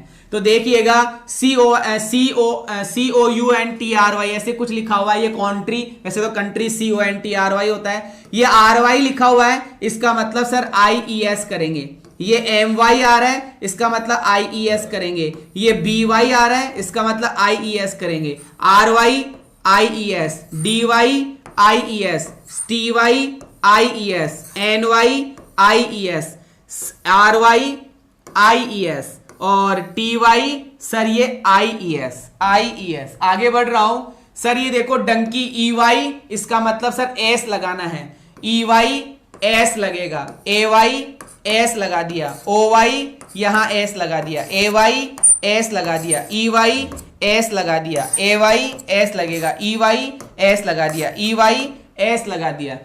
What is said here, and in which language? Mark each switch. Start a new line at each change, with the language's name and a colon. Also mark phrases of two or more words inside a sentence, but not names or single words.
Hindi: तो देखिएगा COUNTRY ऐसे कुछ लिखा हुआ है, ये कंट्री, वैसे तो कंट्री CONTRY होता है, ये RY लिखा हुआ है, इसका मतलब सर IES करेंगे। ये MY आ रहा है, इसका मतलब IES करेंगे। ये BY आ रहा है, इसका मतलब IES करेंगे।
English: RY IES, DY IES, TY IES, NY IES, RY IES और TY
Hindi: सर ये
English: IES।
Hindi: आगे बढ़ रहा हूं सर, ये देखो
English: donkey EY,
Hindi: इसका मतलब सर एस लगाना है। EY एस लगेगा, AY एस लगा दिया, OY यहां एस लगा दिया, AY एस लगा दिया, EY एस लगा दिया, AY एस लगेगा, EY एस लगा दिया, EY एस लगा दिया।